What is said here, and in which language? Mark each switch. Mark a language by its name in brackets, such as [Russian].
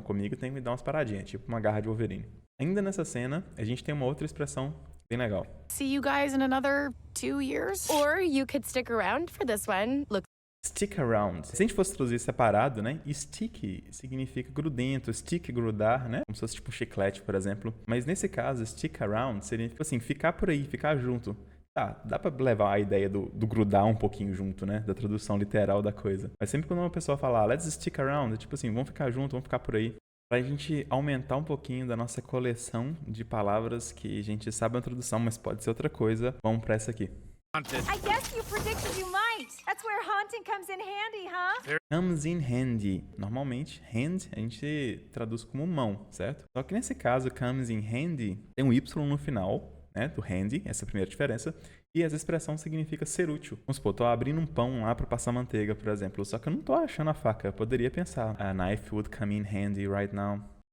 [Portuguese] Comigo tem que me dar umas paradinhas. Tipo uma garra de Wolverine. Ainda nessa cena, a gente tem uma outra expressão bem legal. [English] See you guys in another 2 years? Or you could stick around for this one. Look. [Portuguese] Stick around. Se a gente fosse traduzir separado, né? Stick significa grudento, stick, grudar, né? Como se fosse tipo um chiclete, por exemplo. Mas nesse caso, stick around seria tipo assim, ficar por aí, ficar junto. Tá, dá pra levar a ideia do grudar um pouquinho junto, né? Da tradução literal da coisa. Mas sempre quando uma pessoa fala, [English] let's stick around, [Portuguese] é tipo assim, vamos ficar junto, vamos ficar por aí. Pra gente aumentar um pouquinho da nossa coleção de palavras que a gente sabe a tradução, mas pode ser outra coisa, vamos pra essa aqui. [English] I guess you predicted you might. That's where haunting comes in handy, huh? Comes in handy. [Portuguese] Normalmente, hand a gente traduz como mão, certo? Só que nesse caso, comes in handy, tem um Y no final, né? Do handy, essa é a primeira diferença. E essa expressão significa ser útil. Vamos supor, tô abrindo um pão lá pra passar manteiga, por exemplo. Só que eu não tô achando a faca. Eu poderia pensar, [English] a knife would come in handy right now.